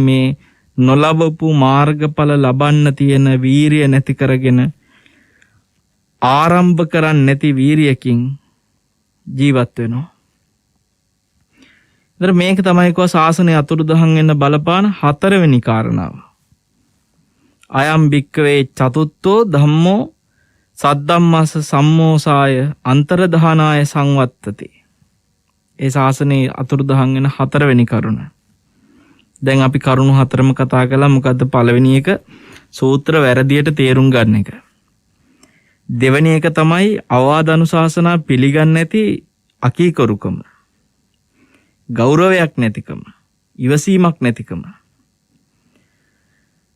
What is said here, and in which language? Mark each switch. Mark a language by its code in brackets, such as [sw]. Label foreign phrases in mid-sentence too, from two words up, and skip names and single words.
[si] මේ නොලබපු මාර්ගඵල ලබන්න තියෙන වීරිය නැති කරගෙන ආරම්භ කරන්නේ නැති වීරියකින් ජීවත් වෙනවා. ඒතර මේක තමයි කෝ ශාසනය අතුරුදහන් වෙන්න බලපාන හතරවෙනි කාරණාව. [pi] අයම් භික්කවේ චතුත්ථෝ ධම්මෝ සද්ධම්මස්ස සම්මෝසාය අන්තරදානාය සංවත්තති. [si] ඒ ශාසනයේ අතුරුදහන් වෙන හතරවෙනි කරුණ. දැන් අපි කරුණු හතරම කතා කළා. මොකද්ද? පළවෙනි එක සූත්‍ර වැරදියට තේරුම් ගන්න එක. දෙවෙනි එක තමයි අවවාද අනුශාසනා පිළිගන්නේ නැති අකීකරුකම, ගෞරවයක් නැතිකම, ඉවසීමක් නැතිකම.